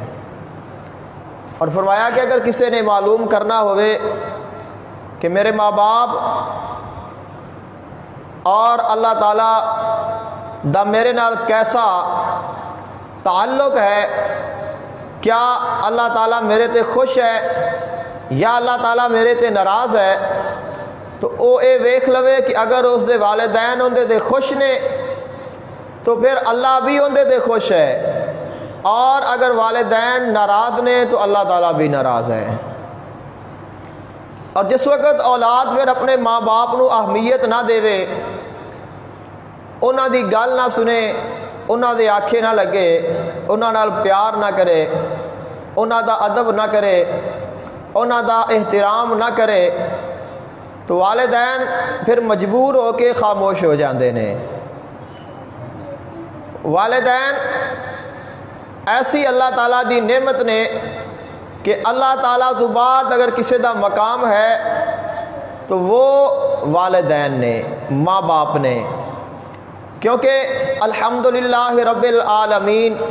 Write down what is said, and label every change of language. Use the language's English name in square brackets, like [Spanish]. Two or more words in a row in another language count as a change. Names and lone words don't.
[Urdu] اور فرمایا کہ اگر کسی نے معلوم کرنا ہوئے کہ میرے ماں باپ اور اللہ تعالیٰ دا [Punjabi] میرے نال کیسا تعلق ہے، کیا اللہ تعالیٰ میرے تے خوش ہے یا اللہ تعالیٰ میرے تے ناراض ہے، تو او اے ویکھ لوے کہ اگر اس دے والدین اندے تے خوش نے تو پھر اللہ بھی اندے تے خوش ہے، اور اگر والدین ناراض نے تو اللہ تعالیٰ بھی ناراض ہے۔ اور جس وقت اولاد پھر اپنے ماں باپ نو اہمیت نہ دے، انہاں دی گل نہ سنے، انہاں دے آکھے نہ لگے، انہاں نال پیار نہ کرے، انہاں دا ادب نہ کرے، انہاں دا احترام نہ کرے، تو والدین پھر مجبور ہو کے خاموش ہو جاندے نے۔ والدین ایسی اللہ تعالیٰ دی نعمت نے کہ اللہ تعالیٰ تو بعد اگر کسی دا مقام ہے تو وہ والدین نے، ماں باپ نے، کیونکہ [Arabic] الحمدللہ رب العالمین